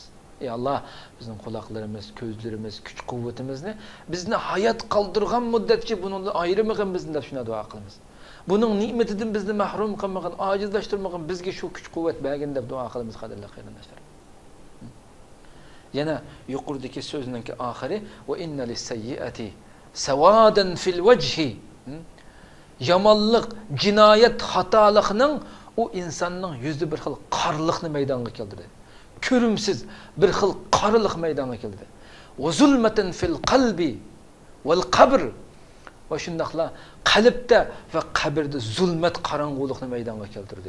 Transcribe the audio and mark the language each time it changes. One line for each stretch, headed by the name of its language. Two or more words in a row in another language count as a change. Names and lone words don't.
Uzbek: Ey Allah, bizning quloqlarimiz, ko'zlarimiz, kuch-quvvatimizni bizni hayot qoldirgan muddatcha bundan ayirmag'in bizni deb shunday duo qilamiz. Buning ne'matidan bizni mahrum qilmag'in, ojizlashtirmag'in, bizga shu kuch-quvvat bergin deb duo qilamiz qadrli qarindoshlar. Yana yuqoridagi so'zning oxiri
Arabic: وإن للسيئة سوادا في الوجه.
Uzbek: Yomonlik, jinoyat, xatolikning u insonning yuzida bir xil qorliqni maydonga keltiradi. Ko'rimsiz bir xil qorilik maydonga keldi.
Arabic: وظلمة في القلب والقبر.
Uzbek: Va shundaqla qalbda va qabrda zulmat, qorong'ulikni maydonga keltirdi.